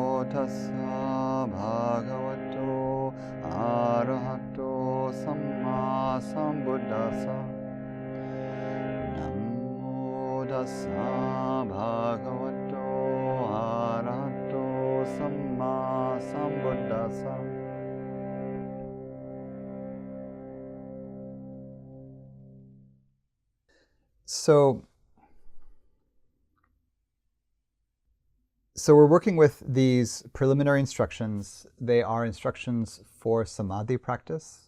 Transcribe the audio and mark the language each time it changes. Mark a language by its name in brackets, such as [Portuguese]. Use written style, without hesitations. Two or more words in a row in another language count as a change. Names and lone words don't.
[Pali] tassa bhagavato arahato samma sambuddhassa. Namo tassa bhagavato arahato samma sambuddhassa. [English] So we're working with these preliminary instructions. They are instructions for samadhi practice.